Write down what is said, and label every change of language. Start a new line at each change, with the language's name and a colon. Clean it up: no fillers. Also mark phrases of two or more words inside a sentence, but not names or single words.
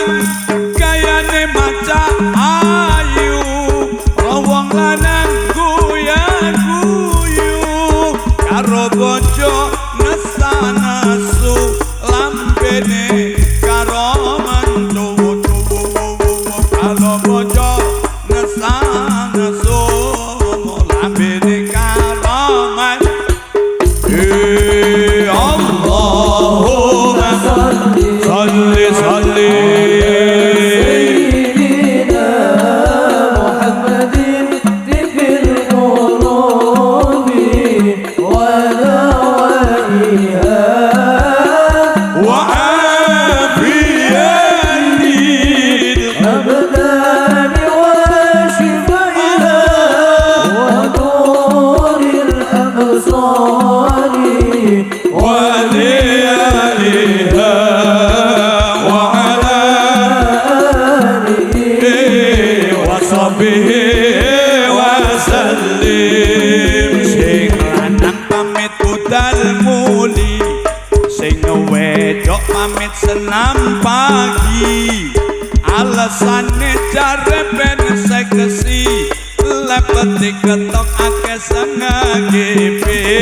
Javanese: Gayane maca ayu rawong lanang guyu-guyu karo bojo nesa-nesu lambene karo mantu karo bojo nesa-nesu lambene karo mantu.
Arabic: اللهم صل صل سيدنا محمد طب القلوب ودوائها وعافية الأبدان وشفائها ونور الأبصار وضيائها وعلى آله وصحبه وسلم.
Javanese: Sing lanang pamit budal muli, sing wedok pamit senam pagi. Alasane jare ben seksi, lepeti ketok ake sengagepe.